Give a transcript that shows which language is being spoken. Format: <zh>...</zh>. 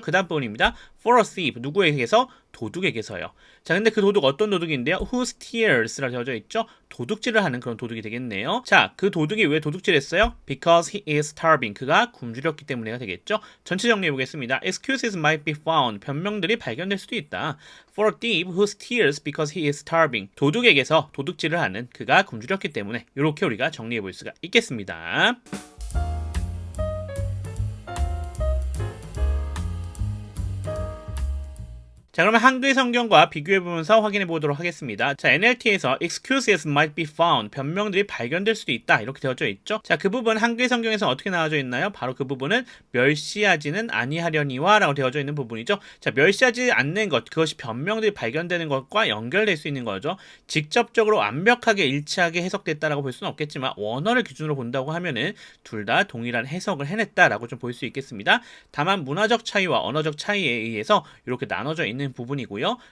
<ko>그 다음 부분입니다.</ko> <en>For a thief.</en> <ko>누구에게서? 도둑에게서요. 자, 근데 그 도둑 어떤 도둑인데요?</ko> <en>Who steals</en> <ko>라 되어져 있죠. 도둑질을 하는 그런 도둑이 되겠네요. 자, 그 도둑이 왜 도둑질했어요?</ko> <en>Because he is starving.</en> <ko>그가 굶주렸기 때문에가 되겠죠. 전체 정리해 보겠습니다.</ko> <en>Excuses might be found.</en> <ko>변명들이 발견될 수도 있다.</ko> <en>For a thief who steals because he is starving.</en> <ko>도둑에게서 도둑질을 하는 그가 굶주렸기 때문에 이렇게 우리가 정리해 볼 수가 있겠습니다. 자, 그러면 한글 성경과 비교해보면서 확인해 보도록 하겠습니다.</ko> <en>자, NLT에서 excuses might be found.</en> <ko>변명들이 발견될 수도 있다. 이렇게 되어져 있죠. 자, 그 부분 한글 성경에서 어떻게 나와져 있나요? 바로 그 부분은 멸시하지는 아니하려니와 라고 되어져 있는 부분이죠. 자, 멸시하지 않는 것, 그것이 변명들이 발견되는 것과 연결될 수 있는 거죠. 직접적으로 완벽하게 일치하게 해석됐다라고 볼 수는 없겠지만 원어를 기준으로 본다고 하면은 둘 다 동일한 해석을 해냈다라고 좀 볼 수 있겠습니다. 다만 문화적 차이와 언어적 차이에 의해서 이렇게 나눠져 있는 있는 부분이고요.</ko>